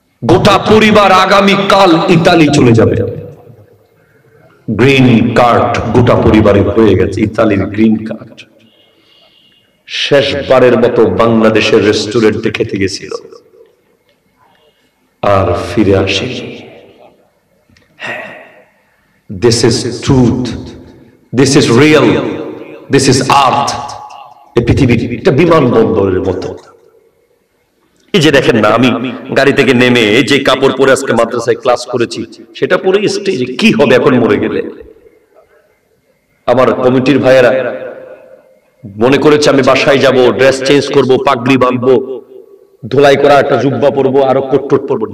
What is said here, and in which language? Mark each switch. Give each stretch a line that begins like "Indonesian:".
Bangla: গোটা পরিবার আগামী কাল ইতালি চলে যাবে, গ্রিন কার্ড গোটা পরিবারে হয়ে গেছে, ইতালির গ্রিন কার্ড। শেষবারের মতো বাংলাদেশের রেস্টুরেন্টে খেতে গেছিল, আর ফিরে আসেনি।
English: This is truth, this is real, this is art.
Bangla: এই পৃথিবীর একটা বিমানবন্দরের মতো এই যে দেখেন না, আমি গাড়ি থেকে নেমে যে কাপড় পরে আজকে মাদ্রাসায় ক্লাস করেছি সেটা পরে স্টেজে কি হবে এখন মরে গেলে। আমার কমিটির ভাইয়েরা মনে করেছে আমি বাসায় যাব, ড্রেস চেঞ্জ করব, পাগড়ি বাঁধবো, ধোলাই করা একটা জুব্বা পরবো, আরো কোট পরবো।